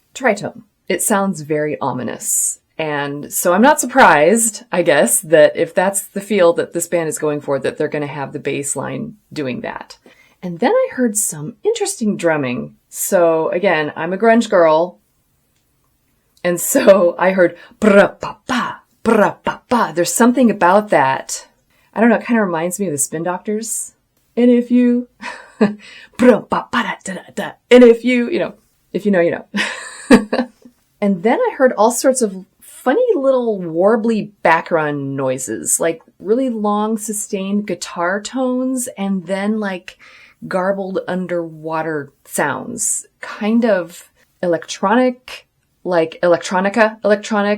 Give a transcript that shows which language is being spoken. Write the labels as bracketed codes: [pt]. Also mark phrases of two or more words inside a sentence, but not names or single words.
[en] It sounds very ominous And so I'm not surprised, I guess, that if that's the feel that this band is going for, that they're going to have the bass line doing that. And then I heard some interesting drumming. So again, I'm a grunge girl. And so I heard bra-pa-pa, bra-pa-pa. There's something about that. I don't know, it kind of reminds me of the Spin Doctors. And if you, bra-pa-pa-da-da-da. And if you know, if you know, you know. And then I heard all sorts of funny little warbly background noises, like really long sustained guitar tones and then like garbled underwater sounds, kind of electronic, like electronic.